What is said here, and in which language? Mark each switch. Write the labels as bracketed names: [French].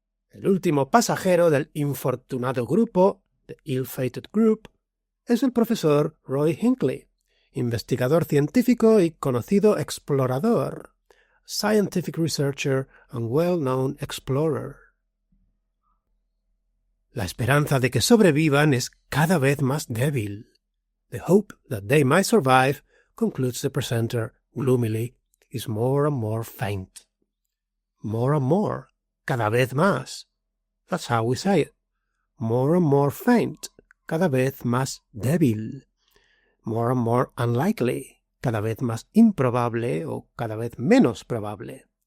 [Spanish] El último pasajero del infortunado grupo, [English] the ill-fated group, [Spanish] es el profesor Roy Hinckley, investigador científico y conocido explorador, [English] scientific researcher and well-known explorer. [Spanish] La esperanza de que sobrevivan es cada vez más débil. [English] The hope that they might survive, concludes the presenter gloomily, is more and more faint. More and more, [Spanish] cada vez más. [English] That's how we say it. More and more faint, [Spanish] cada vez más débil. [English] More and more unlikely, [Spanish] cada vez más improbable o cada vez menos probable.